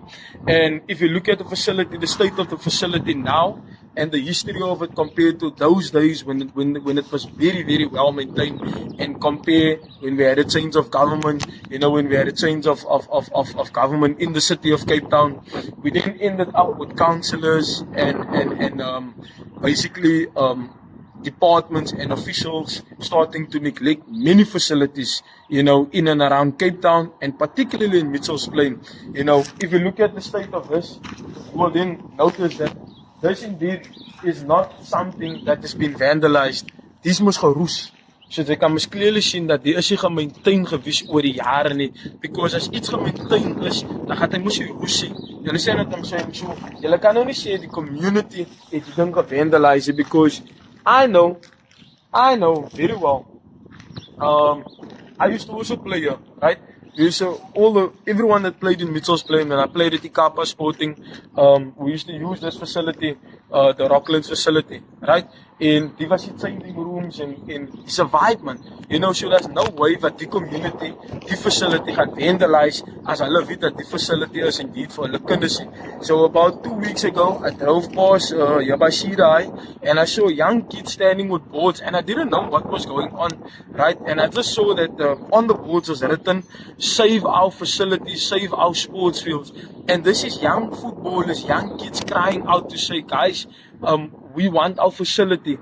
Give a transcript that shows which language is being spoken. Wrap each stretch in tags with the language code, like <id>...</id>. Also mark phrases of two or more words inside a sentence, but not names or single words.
<en>And if you look at the facility, the state of the facility now, and the history of it compared to those days when it was very, very well maintained, and compare when we had a change of government, when we had a change of government in the city of Cape Town, we then ended up with councillors and basically departments and officials starting to neglect many facilities, in and around Cape Town, and particularly in Mitchell's Plain. If you look at the state of this, you will then notice that this indeed is not something that has been vandalized. This must geroes.</en> <af>So jy kan mos clearly sien dat die is nie gemaintain gewees oor die jare nie. Because as iets gemaintain is, dan gaan hy mos nie roes nie. Julle sê net om sê so, julle kan nou nie sê die community het die ding gevandalize,</af> <en>because I know very well. I used to also play here, right? Everyone that played in Mitchell's Plain, and I played at Ikapa Sporting, we used to use this facility, the Rocklands facility, right?</en> <af>En die was die</af> <en>training rooms</en> <af>en</af> <en>it's a vibe, man. So there's no way that the community,</en> <af>die facility gaan vandalize as hulle weet</af> <en>that die facility is indeed for</en> <af>hulle kinders.</af> <en>So about 2 weeks ago, I drove past Yabashira High, and I saw young kids standing with boards, and I didn't know what was going on, right? And I just saw that on the boards was written, save our facilities, save our sports fields. And this is young footballers, young kids crying out to say, guys, we want our facility.</en>